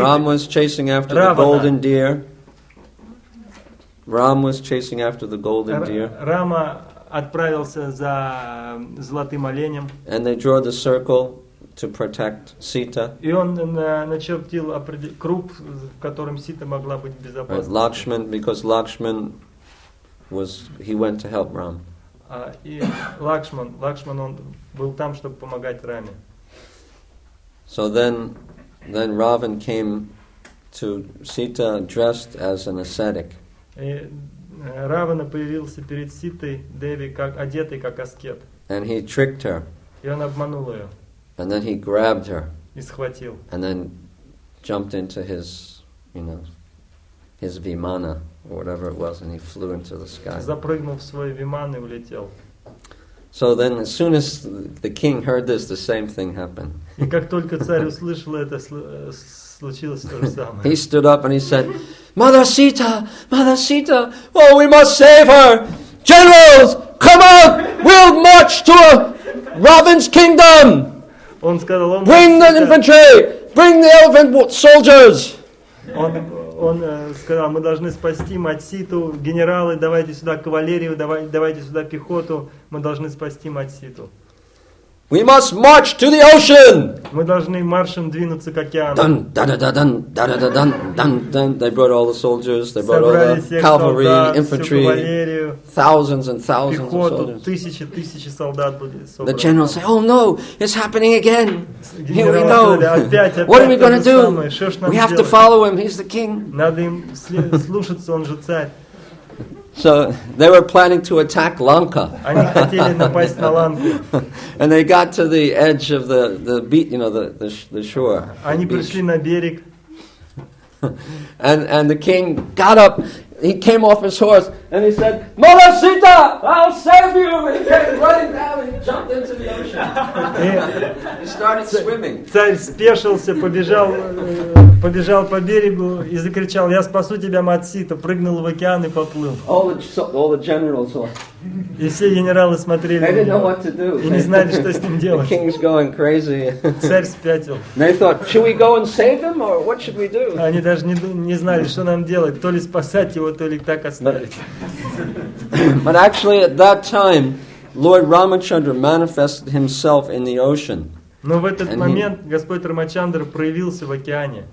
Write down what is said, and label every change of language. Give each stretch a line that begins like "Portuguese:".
English: Ram was chasing after the golden deer. Ram was chasing after the golden deer.
Russian: Рама отправился за золотым оленем.
English: And they drew the circle to protect Sita.
Russian: И он начертил круг, в котором Сита могла быть безопасна.
English: Lakshman, because Lakshman he went to help Ram.
Russian: И Лакшман он был там, чтобы помогать Раме.
English: So then Ravan came to Sita dressed as an ascetic.
Russian: И Равана появился перед Ситой, Деви, одетый как аскет.
English: And he tricked her.
Russian: И он обманул ее.
English: And then he grabbed her.
Russian: И схватил.
English: And then jumped into his vimana or whatever it was, and he flew into the sky.
Russian: Запрыгнул в свой виман и улетел.
English: So then, as soon as the king heard this, the same thing happened.
Russian: И как только царь услышал это, случилось то же самое.
English: He stood up and he said, Mother Sita, oh, we must save her! Generals, come out! We'll march to Ravan's kingdom!
Russian: Он сказал,
English: Bring the infantry! Bring the elephant soldiers!
Russian: Он сказал, мы должны спасти мать Ситу, генералы, давайте сюда кавалерию, давайте сюда пехоту, мы должны спасти мать Ситу.
English: We must march to the ocean!
Russian: Мы должны маршем двинуться к океану. Dun, dun, dun, dun, dun, dun, dun, dun, dun.
English: They brought all the soldiers, they brought all the cavalry, infantry, thousands and thousands of soldiers.
Russian: Тысячи солдат были собраны.
English: The generals say, oh no, it's happening again. Here we go. What are we going to do? We have to follow him, he's the king.
Russian: Надо им слушаться, он же царь.
English: So they were planning to attack Lanka.
Russian: Они хотели напасть на Ланку.
English: And they got to the edge of the beach, the shore.
Russian: Они пришли на берег.
English: And the king got up. He came off his horse and he said, Mother Sita, I'll save you! And he came running down and he jumped into the ocean. He started swimming.
Russian: Царь спешился, побежал по берегу и закричал, я спасу тебя, мать Сита, прыгнул в океан и поплыл.
English: All the generals were.
Russian: И все генералы смотрели
English: They didn't know what to do.
Russian: И не знали, что с ним делать.
English: The king's going crazy.
Russian: Царь спятил.
English: They thought, should we go and save him or what should we do?
Russian: Они даже не знали, что нам делать, то ли спасать его, то ли так оставить.
English: But actually at that time, Lord Ramachandra manifested himself in the ocean.
Russian: Но в этот момент Господь Рамачандра проявился в океане.